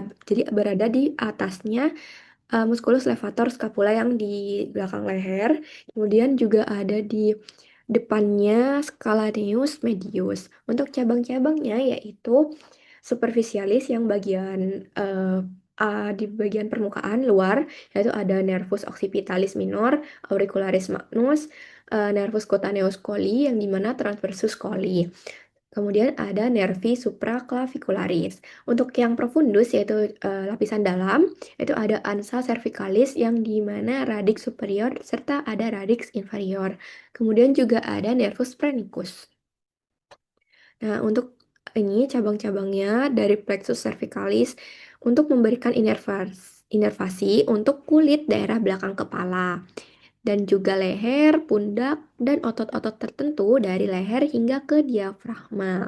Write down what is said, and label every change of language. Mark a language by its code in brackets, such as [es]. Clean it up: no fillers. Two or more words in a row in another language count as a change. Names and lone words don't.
[id] Jadi berada di atasnya musculus levator scapula yang di belakang leher. Kemudian juga ada di depannya scalaneus medius. Untuk cabang-cabangnya yaitu superficialis yang bagian di bagian permukaan luar, yaitu ada nervus occipitalis minor, auricularis magnus, nervus cutaneus coli yang dimana transversus coli. Kemudian ada nervi supraclavicularis. Untuk yang profundus yaitu lapisan dalam, itu ada ansa cervicalis yang di mana radix superior serta ada radix inferior. Kemudian juga ada nervus phrenicus. Nah, untuk ini cabang-cabangnya dari plexus cervicalis untuk memberikan inervasi untuk kulit daerah belakang kepala dan juga leher, pundak, dan otot-otot tertentu dari leher hingga ke diafragma.